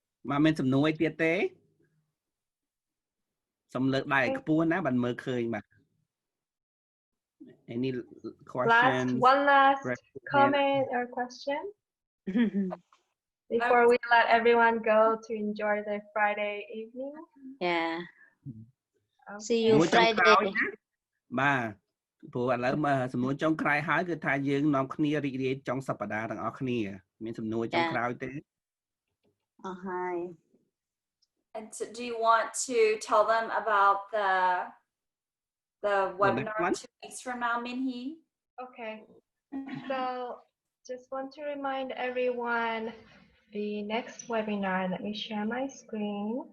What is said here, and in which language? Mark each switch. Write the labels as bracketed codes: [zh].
[km] មកមានសំណួរអីទៀតទេសូមលើកដៃខ្ពស់ណាបានមើលឃើញបាទ [en] Any questions? One last comment or question before we let everyone go to enjoy their Friday evening. Yeah. Okay. See you Friday. [km] បាទព្រោះឥឡូវមកសំណួរចុងក្រោយហើយគឺថាយើងនាំគ្នារីករាយចុងសប្តាហ៍ទាំងអស់គ្នាមានសំណួរចុងក្រោយទេ [en] Oh, hi. And so do you want to tell them about the webinar 2 weeks from now, Minhee? Okay. So just want to remind everyone the next webinar. Let me share my screen.